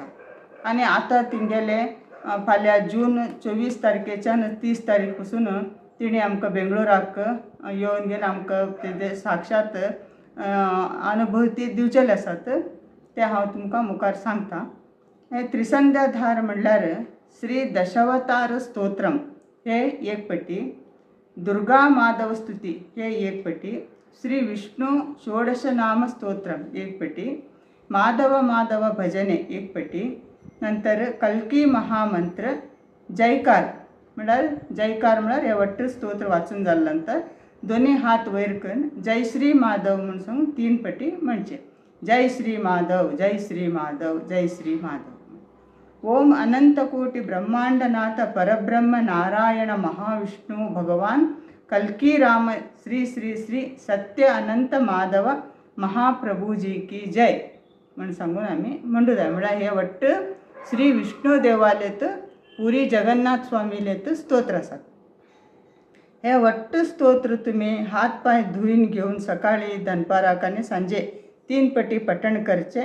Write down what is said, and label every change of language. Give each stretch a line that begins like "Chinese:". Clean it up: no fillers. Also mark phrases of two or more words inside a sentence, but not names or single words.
Konkani: आनी आतां तिंगेले फाल्यां जून 24 तारखेच्यान 30 तारीख पासून तिणी आमकां बेंगळुराक येवन घेवन आमकां तेजे साक्षात अनुभूती दिवचेले आसात ते हांव तुमकां मुखार सांगता. हे त्रिसंध्या धार म्हणल्यार श्री दशावतार स्तोत्रम हे एक पटी, दुर्गा माधव स्तुती हे एक पटी, श्री विष्णू षोडश नाम स्तोत्रम एक पटी, माधव माधव भजने एक पटी, नंतर कल्की महामंत्र, जयकार म्हळ्यार हे वट्ट स्तोत्र वाचून जाल्या नंतर दोन्ही हात वयर करून जय श्री माधव म्हणून सांगून 3 पटी म्हणचे. जय श्री माधव, जय श्री माधव, जय श्री माधव. ओम अनंतकोटि ब्रह्मांडनाथ परब्रह्म नारायण महाविष्णु भगवान कल्की राम श्री श्री श्री सत्य अनंत माधव महाप्रभुजी की जय म्हणून सांगून आम्ही म्हणू जाय. म्हळ्यार हे वट्ट श्री विष्णू देवालेत पुरी जगन्नाथ स्वामीलेत स्तोत्र आसात. हे वट्ट स्तोत्र तुम्ही हात पाय धुईन घेऊन सकाळी दनपाराक आनी सांजे 3 पटी पठण करचे.